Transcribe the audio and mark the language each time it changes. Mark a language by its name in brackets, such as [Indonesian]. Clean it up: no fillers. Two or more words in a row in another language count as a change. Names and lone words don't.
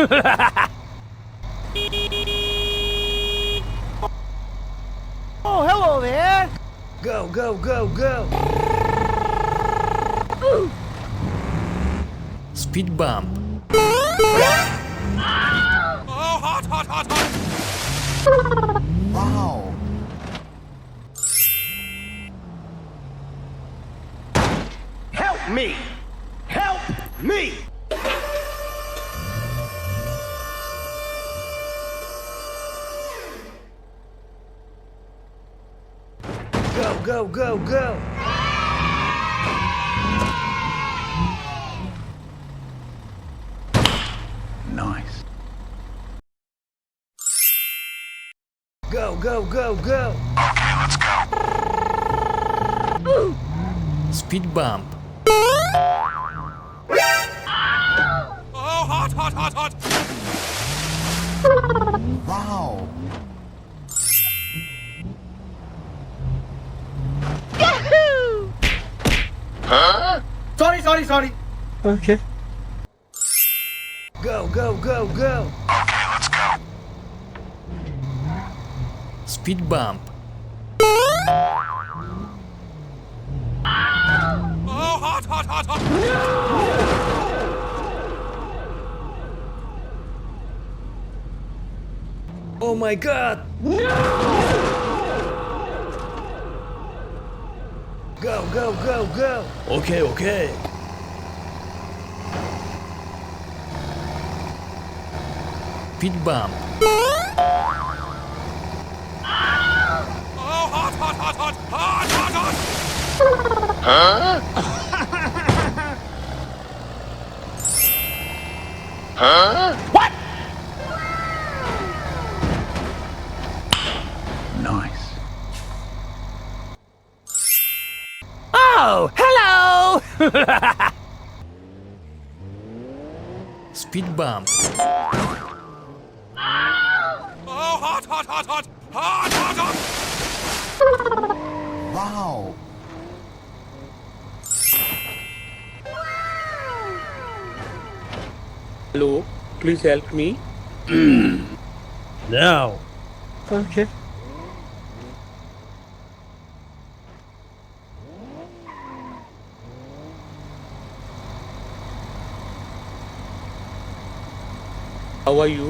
[English] Oh, hello there! Go, go, go, go! Speed bump. Oh, hot, hot, hot, hot! Wow. Help me! Help me! Go, go, go, go! Nice. Go, go, go, go! Okay, let's go. Speed bump. Oh, hot, hot, hot, hot! Wow. Sorry. Okay. Go, go, go, go! Okay, let's go. Speed bump. Oh, hot, hot, hot, hot! Oh my god! Go, go, go, go! Okay, okay. Speed bump. Oh, hot, hot, hot, hot! Hot, hot, hot! What? Nice. Oh, hello! Speed bump. Oh, hot, hot, hot, hot! Hot, hot, hot! Wow. Hello, please help me. Now. Okay. How are you?